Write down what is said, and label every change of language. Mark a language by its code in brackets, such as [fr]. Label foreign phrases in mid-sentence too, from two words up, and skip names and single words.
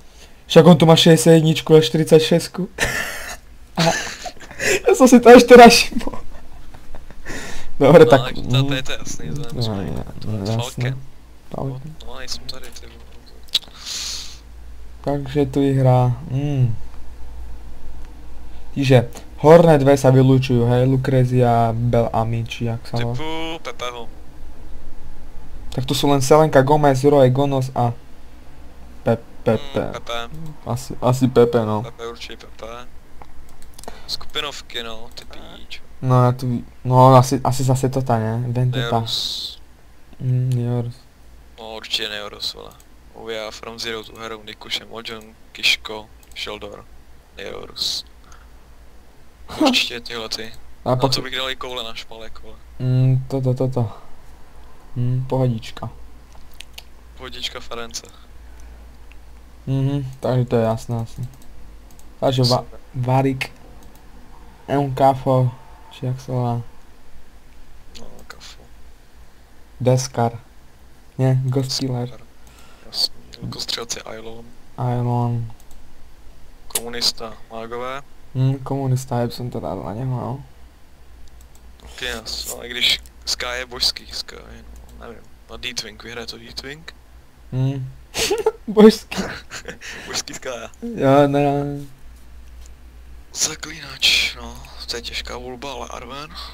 [sk] Však on tu má 61 a 46. [cs] Já jsem si to ještě raz všiml. [sk] Dobre, no, tak... [cs] To je to jasný, Falken. No, nejsem tady, ty vole. [sk] Takže tu vyhrá... Čiže horné dve sa vylúčujú, hej, Lucrezia, Bellamy, či jak sa volá. Typu Pepeho. Tak tu sú len Selenka Gomez, Roy Gonos a... Pepe. Pepe. Asi Pepe, no. [cs] Pepe určitě Pepe. Skupinovky, no, ty píč. [sk] No ja tu... No asi zase Tota, ne? Vendetta. Neorus. Neorus. [cs] No určitě Neorus, vole. [en] We are from Zero to Hero, [cs] Nikuše, Mojang, Kiško, Sheldor, Neorus. Určitě tyhle ty. A Na pak... to bych dal i koule na špalek, vole. [sk] Toto. Pohodička. Pohodička Ference. Takže to je jasné asi. Takže Varik. Kafo, či jak sa volá. No, Kafo. Deskar. Nie, Ghost Killer. [cs] Jasný. Lukostřelci Ailon. Komunista Mágové. [sk] Komunista, ja by som to dal na neho, no. [cs] Yes, no i když Sky je božský Sky, no, nevím. A D-Twing, vyhraje to D-Twing? Božský. Božský Sky. Jo, ne. Zaklínač, no, to je těžká volba, ale Arven.